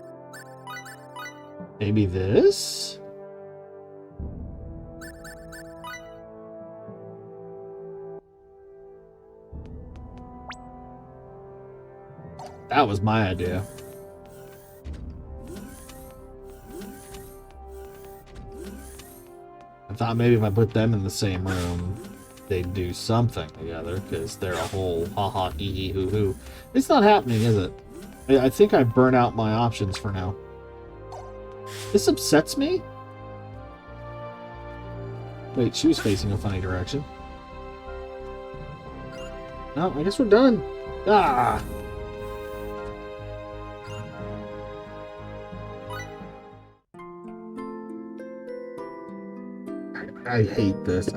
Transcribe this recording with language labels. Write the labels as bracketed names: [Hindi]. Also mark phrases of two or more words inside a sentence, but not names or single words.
[English] Maybe this? That was my idea. I thought maybe if I put them in the same room, they'd do something together, because they're a whole ha-ha, hee-hee, hoo-hoo. It's not happening, is it? I think I burn out my options for now. This upsets me? Wait, she was facing a funny direction. No, I guess we're done. Ah! I hate this.